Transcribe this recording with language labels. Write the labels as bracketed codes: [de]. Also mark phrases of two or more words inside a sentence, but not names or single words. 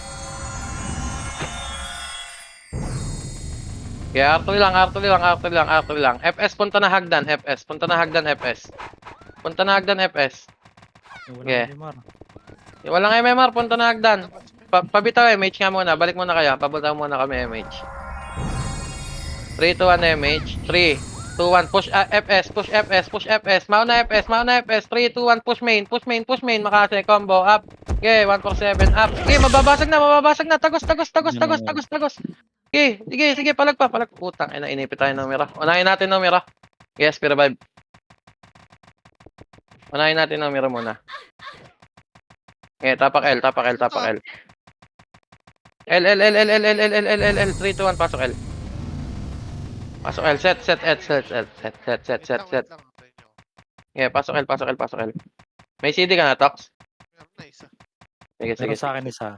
[tl] Okay, R3 lang, R3 lang, R3 lang, R3 lang. FS, punta na hagdan, FS. Punta na hagdan, FS. Punta na hagdan, FS. Wala MMR. Walang MMR, punta na hagdan. Pabitaw MH nga muna, balik muna kayo. Pabitaw muna kami MH. 3, 2, 1, MH. 3, 2, 1, [en] push FS, push FS, push FS. [tl] Mauna FS, mauna FS. [en] 3, 2, 1, push main, push main, push main. [tl] Makase, combo, up. Okay, 147, up. Okay, mababasag na, mababasag na. Tagos, tagos, tagos, tagos, tagos, tagos. Okay, sige, sige, palag pa, palag. Putang, inipit tayo ng mira. Unahin natin ng mira. [en] Yes, revive. [tl] Unahin natin ng mira muna. Okay, tapak L, tapak L, tapak L. L, 3, 2, 1, pasok L. Pasok L, set. Wait lang, antayin nyo. Yeah, pasok L, pasok L, pasok L. May CD ka na, Tox? Meron na isa. Sige, sige, Pero sa akin isa.